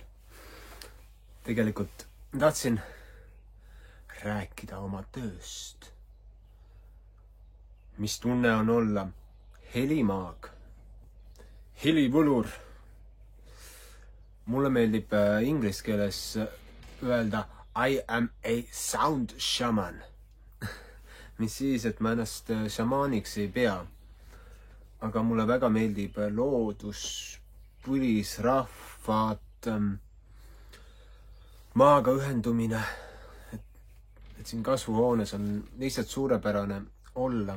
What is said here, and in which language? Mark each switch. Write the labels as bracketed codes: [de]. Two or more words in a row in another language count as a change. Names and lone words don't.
[et] Tegelikult tahtsin rääkida oma tööst. Mis tunne on olla helimaag, helivõlur. Mulle meeldib inglise keeles öelda [en] I am a sound shaman. [et] Mis siis, et ma ennast šamaaniks ei pea. Aga mulle väga meeldib loodus, põlisrahvad, maaga ühendumine. Et siin kasvuhoones on lihtsalt suurepärane olla.